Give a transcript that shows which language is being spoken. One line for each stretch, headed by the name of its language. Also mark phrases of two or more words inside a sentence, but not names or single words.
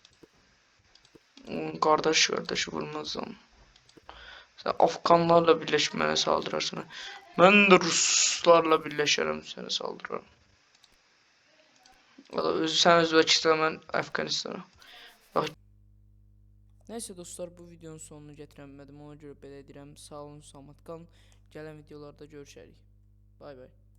Turkish: Kardeş vurmaz lan. Sen Afganlarla birleşmene saldırarsın. Ben de Ruslarla birleşerim seni saldırırım. Valla sen Özbekistan ben Afganistan'a. Bak.
Azerbaijani: Neyse dostlar bu videonun sonunu gətirə bilmədim. Ona görə belə edirəm. Sağ olun, salamat qalın. Gələn videolarda görüşərik. Bay bay.